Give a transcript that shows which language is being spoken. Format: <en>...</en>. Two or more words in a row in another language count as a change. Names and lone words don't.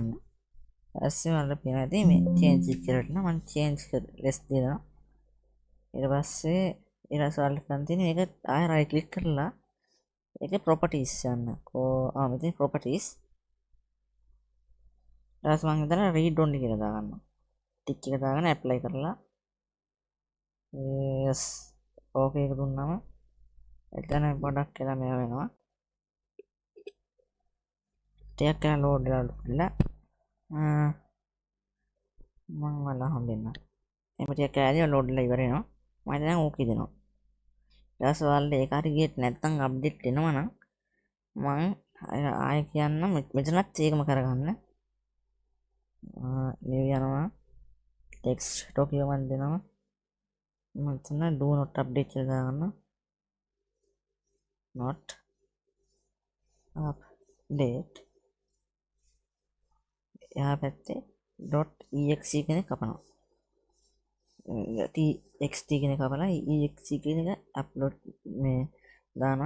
<si>ඊපස්සේ ඔයාලට පේනවා ඉතින් මේ change කියලා නම් මම</si> <en>change less</en> <si>දෙනවා. ඊට පස්සේ ඔයාලට ගන්න තියෙන්නේ මේක ආයෙ</si> <en>right click</en> <si>කරලා ඒකේ properties යන්න. මෙතන properties ඊට මම හිතන</si> <en>read only</en> <si>කියලා දාගන්නවා. ටික් එක දාගෙන apply කරලා</si> <en>yes okay</en> <si>එක දුන්නාම එතන පොඩක් කියලා මේ වෙනවා. ටිකක් කරලා load වෙලා මම වලා හම්බෙන්න. එහෙම ටිකක් කරලා load වෙලා ඉවර වෙනවා. මම දැන් okay දෙනවා. ඊට පස්සේ ඔයාලට ඒක හරි ගියෙත් නැත්නම් අප්ඩේට් වෙනවා නම් මම ආයෙ කියන්නම් මෙතනත් ඒකම කරගන්න. new යනවා</si> <en>text document</en> <si>දෙනවා. මෙතන</si> <en>do not update</en> <si>කියලා දාගන්න.</si> <en>not update</en> <si>එහා පැත්තේ .exe කියන එක කපනවා. txt කියන එක කපලා exe කියන එක අප්ලෝඩ් මේ දානවා.</si>